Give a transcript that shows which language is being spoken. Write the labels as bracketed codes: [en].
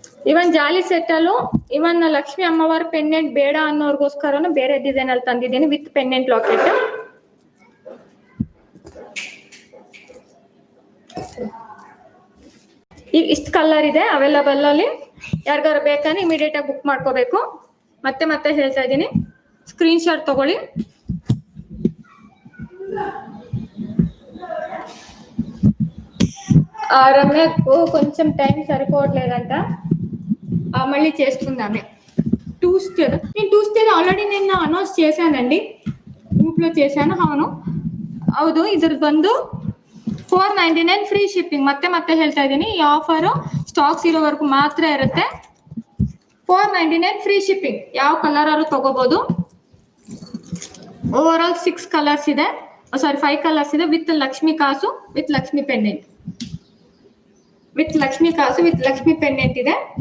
[kn] ಇವನ್ ಜಾಲಿ set ಅಲ್ಲೂ ಇವನ್ Lakshmi ಅಮ್ಮವಾರ pendant ಬೇಡ ಅನ್ನೋರ್ಗೋಸ್ಕರನು ಬೇರೆ ಡಿಸೈನ್ ಅಲ್ಲಿ ತಂದಿದ್ದೀನಿ ವಿತ್ ಪೆಂಡೆಂಟ್ ಲಾಕೆಟ್. ಈಗ ಇಷ್ಟು ಕಲರ್ ಇದೆ ಅವೈಲಬಲ್ ಅಲ್ಲಿ. ಯಾರಿಗಾರು ಬೇಕಂದ್ರೆ ಇಮಿಡಿಯೇಟ್ ಆಗಿ ಬುಕ್ ಮಾಡ್ಕೋಬೇಕು. ಮತ್ತೆ ಹೇಳ್ತಾ ಇದ್ದೀನಿ, స్క్రీన్‌షాట్ తగొళ్ళి. [te] రమ్యకు కొంచెం టైం సరిపోవట్లేదంట, మళ్ళీ చేస్తున్నామే. నేను ట్యూస్డే ఆల్రెడీ నేను అనౌన్స్ చేశానండి, గ్రూప్ లో చేశాను. [kn] ಹೌದು. ಇದ್ರ ಬಂದು 499 ಫ್ರೀ ಶಿಪ್ಪಿಂಗ್. ಮತ್ತೆ ಹೇಳ್ತಾ ಇದ್ದೀನಿ, ಈ ಆಫರ್ ಸ್ಟಾಕ್ಸ್ ಇರೋವರೆಗೂ ಮಾತ್ರ ಇರುತ್ತೆ. 499 ಫ್ರೀ ಶಿಪ್ಪಿಂಗ್. ಯಾವ ಕಲರ್ ಆದ್ರೂ ತಗೋಬಹುದು. ಓವರ್ ಆಲ್ 5 ಕಲರ್ಸ್ ಇದೆ ವಿತ್ ಲಕ್ಷ್ಮಿ ಕಾಸು, ವಿತ್ ಲಕ್ಷ್ಮಿ ಪೆಂಡೆಂಟ್, ಇದೆ.